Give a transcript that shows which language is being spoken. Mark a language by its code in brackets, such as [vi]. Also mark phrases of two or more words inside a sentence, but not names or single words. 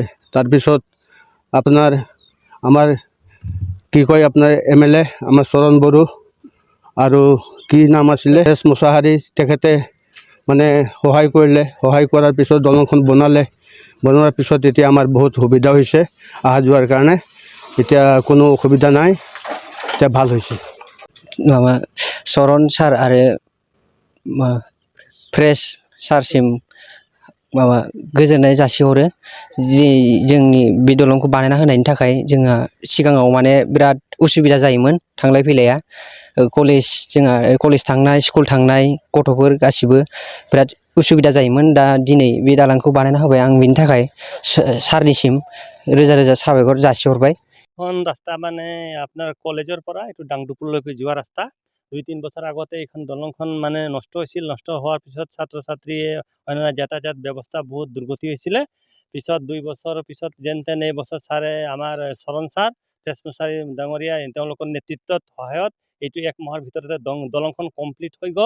[as] তাৰপিছত আপোনাৰ আমাৰ কি কয় আপোনাৰ এমএলএ আমাৰ চৰণ বড়ো আৰু কি নাম আছিলে প্ৰেছ মুছাহাৰী, তেখেতে মানে সহায় কৰিলে। সহায় কৰাৰ পিছত দলংখন বনোৱাৰ পিছত এতিয়া আমাৰ বহুত সুবিধা হৈছে অহা যোৱাৰ কাৰণে। এতিয়া কোনো অসুবিধা নাই, এতিয়া ভাল হৈছে। [brx] माबा सरन सार आरो प्रेस सारसिम माबा गोजोननाय जासिहरो जोंनि बे दलंखौ बानायना होनायनि थाखाय। जोंहा सिगाङाव माने बिराद उसुबिदा जायोमोन थांलाय फैलाया, जोंहा कलेज थांनाय, स्कुल थांनाय गथ'फोर गासिबो बिराद उसुबिदा जायोमोन। दा दिनै बे दालांखौ बानायना होबाय, आं बिनि थाखाय सारनिसिम रोजा रोजा साबायखर जासिहरबाय। [as] এখন ৰাস্তা মানে আপোনাৰ কলেজৰ পৰা এইটো ডাংডুপুৰলৈকে যোৱা ৰাস্তা 2-3 বছৰ আগতে এইখন দলংখন মানে নষ্ট হৈছিল। নষ্ট হোৱাৰ পিছত ছাত্ৰ ছাত্ৰীয়ে অন্যান্য যাতায়াত ব্যৱস্থা বহুত দুৰ্গতি হৈছিলে। পিছত 2 বছৰৰ পিছত যেন তেন এই বছৰ ছাৰে আমাৰ চৰণ ছাৰ প্ৰেছ মুছাহাৰী ডাঙৰীয়া তেওঁলোকৰ নেতৃত্বত সহায়ত এইটো 1 মাহৰ ভিতৰতে দলংখন কমপ্লিট হৈ গ'ল।